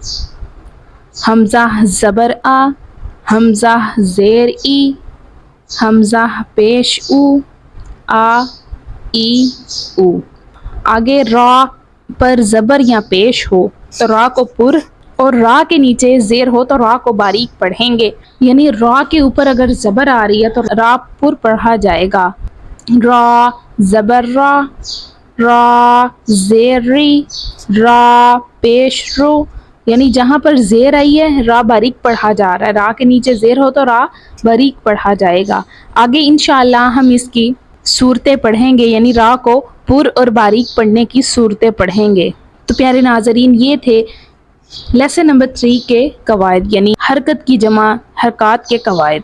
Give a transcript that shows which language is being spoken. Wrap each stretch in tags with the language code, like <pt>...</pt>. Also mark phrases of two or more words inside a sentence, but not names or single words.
<ur>حمزہ زبر آ، حمزہ زیر ای، حمزہ پیش او، آ، ای، او۔ آگے را پر زبر یا پیش ہو تو را کو پر، اور را کے نیچے زیر ہو تو را کو باریک پڑھیں گے۔ یعنی را کے اوپر اگر زبر آ رہی ہے تو را پر پڑھا جائے گا۔ را، زبر را، را، زیر ری، را، پیش رو۔ یعنی جہاں پر زیر آئی ہے را باریک پڑھا جا رہا ہے، را کے نیچے زیر ہو تو را باریک پڑھا جائے گا۔ آگے انشاءاللہ ہم اس کی صورتیں پڑھیں گے، یعنی را کو پر اور باریک پڑھنے کی صورتیں پڑھیں گے۔ تو پیارے ناظرین، یہ تھے لیسن نمبر 3 کے قواعد، یعنی حرکت کی جمع حرکات کے قواعد۔</ur>